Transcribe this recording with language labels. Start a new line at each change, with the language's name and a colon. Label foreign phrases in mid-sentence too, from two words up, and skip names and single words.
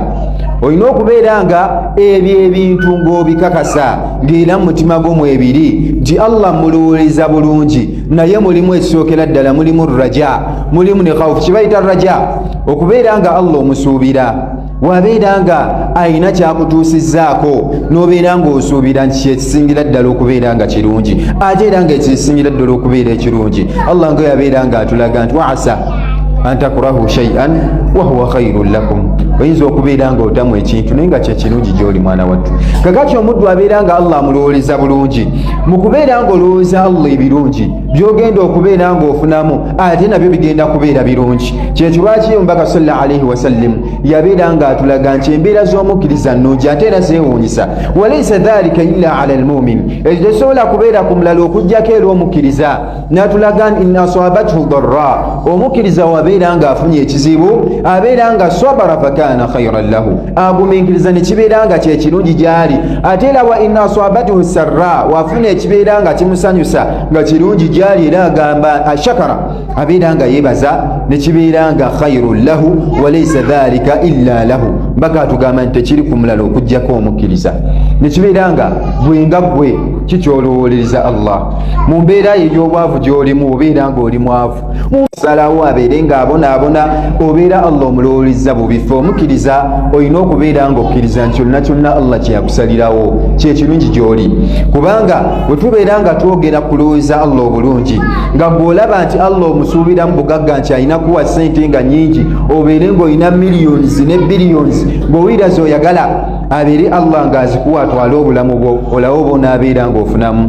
Ganda: Olina okubeera nga ebyo ebintu ng'obikakasa ng'era mu mutima gwo mwebiri nti Allah mulowooleza bulungi, naye mulimu ekisookera ddala mulimu raja, mulimu ne khawf, kibayita raja, okubeera nga Allah omusuubira, wabeera nga ayina kyakutuusizzaako n'obeera ng'osuubira nti kyekisingira ddala okubeera nga kirungi ate era nga ekisingira ddala okubeera ekirungi. Allah nga yabeera ng'atulaga nti
Arabic: وعسى أن تكرهوا شيئا وهو خير لكم,
Ganda: oyinza okubeera ng'otamu ekintu naye nga kyekirungi gy'oli mwana wattu. Kakati omuddu abeera nga Allah amulowooleza bulungi, mu kubeera ng'olowooza Allah ebirungi by'ogenda okubeera ng'ofunamu ate nabyo bigenda kubeera birungi. Kyekyo lwaki omubaka
Arabic: صلى الله عليه وسلم
Ganda: yabeera ng'atulaga nti embeera z'omukkiriza nnungi ate era zeewuunyisa.
Arabic: وليس ذلك إلا على المؤمن,
Ganda: ekyo tekisobola kubeera ku mulala okuggyako era omukkiriza. N'atulaga nti
Arabic: إن أصابته ضراء,
Ganda: omukkiriza wabeera ng'afunye ekizibu abeera nga
Arabic: صبر فكان خيرا له,
Ganda: agumiikiriza ne kibeera nga kyekirungi gy'ali. Ate era
Arabic: وإن أصابته سراء,
Ganda: wafuna ekibeera nga kimusanyusa nga kirungi gy'ali era agamba ashakara, abeera nga yeebaza ne kibeera nga
Arabic: خير له وليس ذلك إلا له.
Ganda: Mbaka atugamba nti tekiri ku mulala okuggyako omukkiriza, ne kibeera nga gwe nga gwe kikyolowooleriza Allah mu mbeera ey'obwavu gy'olimu, obeera ng'oli mwavu musalawo abeere ng'abonaabona, obeera Allah omulowooleza bubifo. Omukkiriza olina okubeera ng'okkiriza nti kyonna kyonna Allah kye yakusalirawo kyekirungi gy'oli, kubanga bwe tubeera nga twogera kulowooza Allah obulungi nga bw'olaba nti Allah omusuubiramu bugagga nti alina kuwa ssente nga nnyingi, obeere ng'olina millions ne billions, ng'owulira z'oyagala abeere Allah ng'azikuwa atwale obulamu bwo, olawo bonaabeera ng'ofunamu.